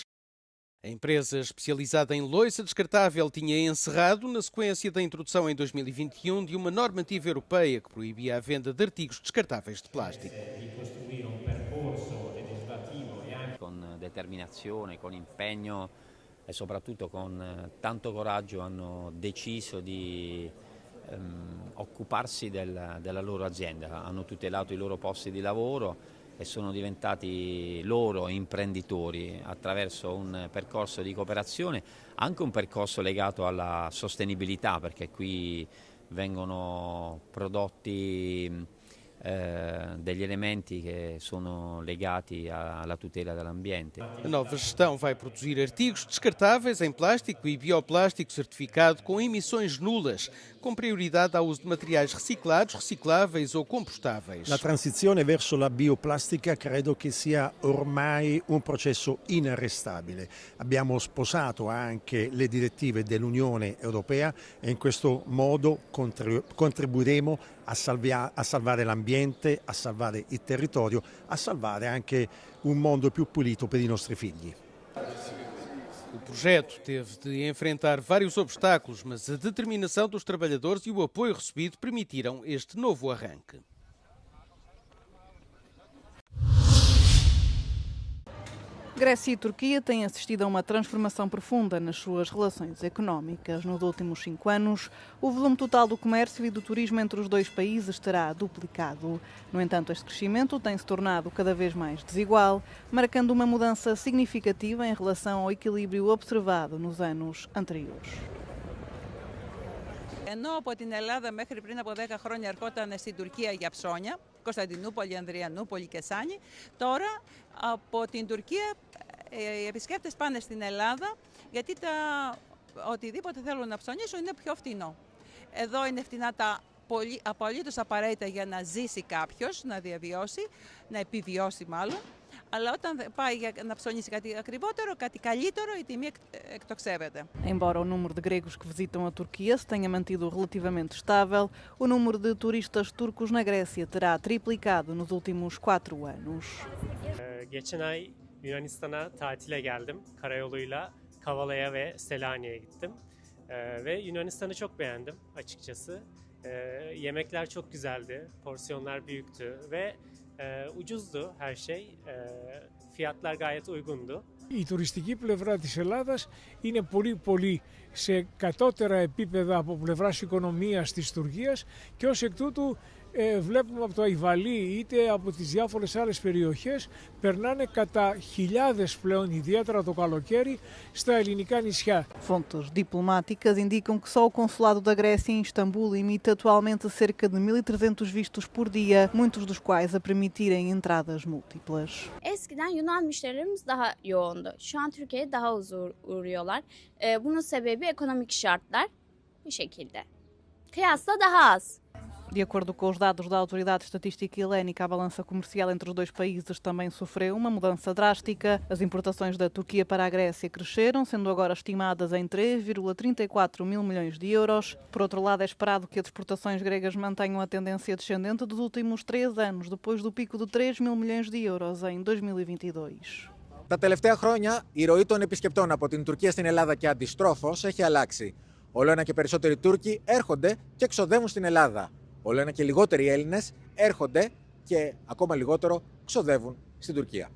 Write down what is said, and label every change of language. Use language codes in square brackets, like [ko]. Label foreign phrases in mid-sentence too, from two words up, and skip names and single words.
[pt] A empresa especializada em louça descartável tinha encerrado na sequência da introdução em 2021 de uma normativa europeia que proibia a venda de artigos descartáveis de plástico. [it] Com determinazione, [pt] com empenho [it] e soprattutto com tanto coraggio hanno deciso di occuparsi della loro azienda, hanno tutelato i loro posti di lavoro e sono diventati loro imprenditori attraverso un percorso di cooperazione, anche un percorso legato alla sostenibilità, perché qui vengono prodotti degli elementi che sono legati alla tutela dell'ambiente. [pt] A nova gestão vai produzir artigos descartáveis em plástico e bioplástico certificado com emissões nulas, com prioridade ao uso de materiais reciclados, recicláveis ou compostáveis. [it] La transizione verso la bioplastica credo che sia ormai un processo inarrestabile. Abbiamo sposato anche le direttive dell'Unione Europea e in questo modo contribuiremo a salvare l'ambiente, a salvare il territorio, a salvare anche un mondo più pulito per i nostri figli. [pt] O projeto teve de enfrentar vários obstáculos, mas a determinação dos trabalhadores e o apoio recebido permitiram este novo arranque. Grécia e Turquia têm assistido a uma transformação profunda nas suas relações económicas. Nos últimos 5 anos, o volume total do comércio e do turismo entre os dois países terá duplicado. No entanto, este crescimento tem se tornado cada vez mais desigual, marcando uma mudança significativa em relação ao equilíbrio observado nos anos anteriores. [el] Ενώ από την Ελλάδα μέχρι πριν από 10 χρόνια ερχόταν στην Τουρκία για ψώνια, Κωνσταντινούπολη, Ανδριανούπολη και Σάνι, τώρα από την Τουρκία οι επισκέπτες πάνε στην Ελλάδα γιατί οτιδήποτε θέλουν να ψωνίσουν είναι πιο φτηνό. Εδώ είναι φτηνά τα απολύτως απαραίτητα για να ζήσει κάποιος, να διαβιώσει, να επιβιώσει μάλλον. Αλλά όταν πάει για να ψωνίσει κάτι ακριβότερο, κάτι καλύτερο, η τιμή εκτοξεύεται. [pt] Embora o número de gregos que visitam a Turquia se tenha mantido relativamente estável, o número de turistas turcos na Grécia terá triplicado nos últimos 4 anos. [tr] Geçen ay Yunanistan'a tatile geldim. Karayoluyla Kavala'ya ve Selanik'e gittim. Ve Yunanistan'ı çok beğendim açıkçası. Yemekler çok güzeldi, porsiyonlar büyüktü ve ucuzdu her şey, fiyatlar gayet uygundu. [el] Η τουριστική πλευρά της Ελλάδας είναι πολύ σε κατώτερα επίπεδα από πλευράς οικονομίας της Τουρκίας και ως εκ τούτου βλέπουμε από το Αϊβαλί είτε από τις διάφορες άλλες περιοχές περνάνε κατά χιλιάδες πλέον, ιδιαίτερα το καλοκαίρι, στα ελληνικά νησιά. [pt] Fontes diplomáticas indicam que só o consulado da Grécia em Istambul emite atualmente cerca de 1.300 vistos por dia, muitos dos quais a permitirem entradas múltiplas. [tr] Eskiden Yunan müşterilerimiz daha yoğundu. Şu an Türkiye'ye daha uğruyorlar. Bunun sebebi ekonomik şartlar bu şekilde. Kıyasla daha az. [pt] De acordo com os dados da Autoridade Estatística Helénica, a balança comercial entre os dois países também sofreu uma mudança drástica. As importações da Turquia para a Grécia cresceram, sendo agora estimadas em 3,34 mil milhões de euros. Por outro lado, é esperado que as exportações gregas mantenham a tendência descendente dos últimos 3 anos, depois do pico de 3 mil milhões de euros em 2022. [el] Τα τελευταία χρόνια η ροή των επισκεπτών από την Τουρκία στην Ελλάδα και αντιστρόφως έχει αλλάξει. Όλο ένα και περισσότεροι Τούρκοι έρχονται και ξοδεύουν στην Ελλάδα. Όλο ένα και λιγότεροι Έλληνες έρχονται και ακόμα λιγότερο ξοδεύουν στην Τουρκία.